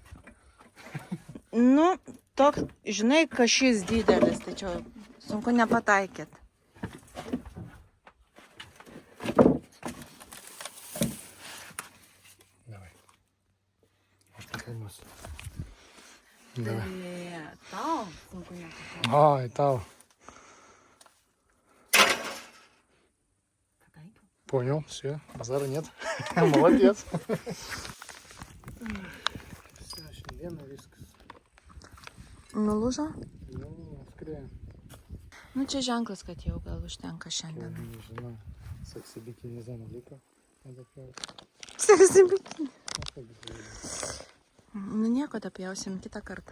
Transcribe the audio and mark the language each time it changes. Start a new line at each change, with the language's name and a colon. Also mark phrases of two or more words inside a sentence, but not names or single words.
Lithuanian: Nu, toks, žinai, kašys didelis, tai čia sunku nepataikyti.
Russian: Давай.
Lithuanian: Aš tai filmuosiu. Давай. Tai tau sunku nepataikyti.
Russian: Ой, тау. Понял, все, базара нет. Молодец. Все,
Lithuanian: šiandieną viskas. Nulūžo? Nu, skrieja. Nu, čia ženklas, kad jau gal užtenka šiandien. Nežinau, seksi bikini zona liko. Seksi bikini. Nu, nieko, dapjausim kitą kartą.